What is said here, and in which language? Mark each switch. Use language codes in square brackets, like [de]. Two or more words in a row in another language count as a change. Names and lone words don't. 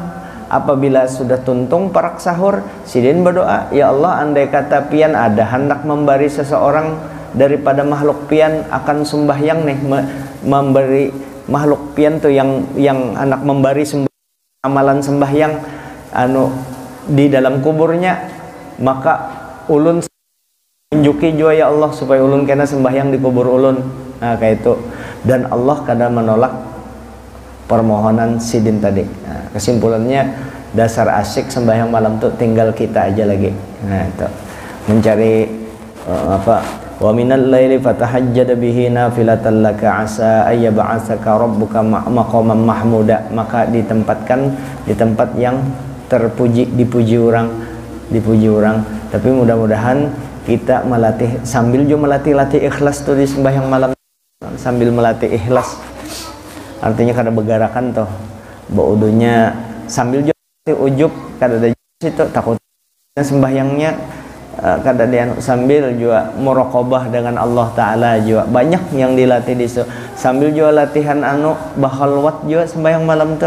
[bjn] Apabila sudah tuntung parak sahur, sidin berdoa, ya Allah andai kata pian ada hendak memberi seseorang daripada makhluk pian akan sembahyang nih, memberi makhluk pian tuh yang anak memberi amalan sembahyang anu di dalam kuburnya, maka ulun tunjuki jua ya Allah supaya ulun kena sembahyang di kubur ulun. [id] Nah kayak itu, dan Allah kadang menolak permohonan sidin tadi. [bjn] Nah, kesimpulannya dasar asyik sembahyang malam tuh tinggal kita aja lagi. [id] Nah itu mencari [ar] ومن الليل فتهجد به نافلة لك عسى أن يبعثك ربك مقاما محمودا, [id] maka ditempatkan di tempat yang terpuji, dipuji orang. [bjn] Tapi mudah-mudahan kita melatih sambil juga melatih ikhlas tuh di sembahyang malam, sambil melatih ikhlas, artinya kada begarakan toh baudunya, sambil juga ujub kada ada situ takutnya sembahyangnya kada dia sambil juga muraqabah dengan Allah taala juga banyak yang dilatih di situ, sambil juga latihan bahalwat juga sembahyang malam tuh.